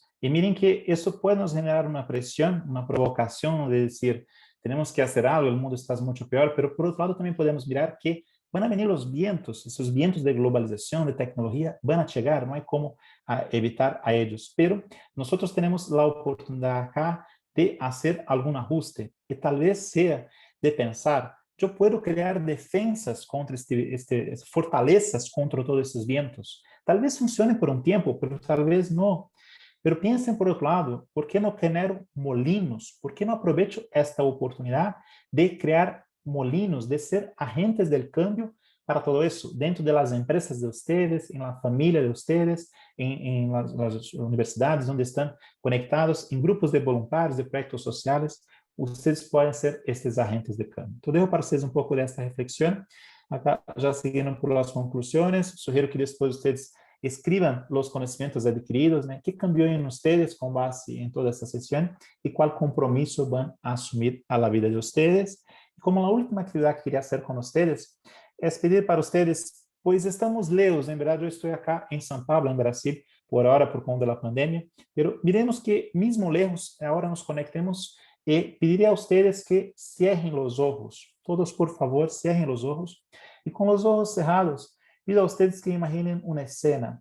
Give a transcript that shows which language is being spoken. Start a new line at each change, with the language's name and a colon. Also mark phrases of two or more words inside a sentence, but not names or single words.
Spanish: Y miren que eso puede nos generar una presión, una provocación de decir, tenemos que hacer algo, el mundo está mucho peor, pero por otro lado también podemos mirar que van a venir los vientos, esos vientos de globalización, de tecnología, van a llegar, no hay cómo evitar a ellos, pero nosotros tenemos la oportunidad acá de hacer algún ajuste, que tal vez sea de pensar, yo puedo crear defensas contra fortalezas contra todos esses vientos. Tal vez funcione
Portuguese: por um tempo,
Spanish: pero tal vez não. Pero piensen por outro lado, ¿por que não genero molinos? ¿Por que não aprovecho esta oportunidade de criar molinos, de ser agentes del cambio para todo isso, dentro de las empresas de ustedes, en la familia de ustedes, en las universidades
Portuguese: onde estão conectados, em grupos de voluntários, de projetos sociais, vocês podem ser estes
Spanish: agentes de cambio.
Portuguese: Então,
Spanish: dejo para
Portuguese: vocês um pouco desta reflexão.
Spanish: Acá, já seguindo por las conclusiones, sugiro que depois vocês escriban los conocimientos adquiridos, ¿no? ¿Qué cambió en ustedes con base en toda esta sesión y cuál compromiso van a asumir a la vida de ustedes? Y como la última actividad que quería hacer con ustedes es pedir para ustedes, pues estamos lejos, en verdad yo estoy acá en São Paulo, en Brasil, por ahora por conta de la pandemia, pero miremos que mismo lejos, ahora nos conectemos y pediría a ustedes que cierren los ojos, todos por favor, cierren los ojos y con los ojos cerrados, pido a ustedes que imaginen una escena.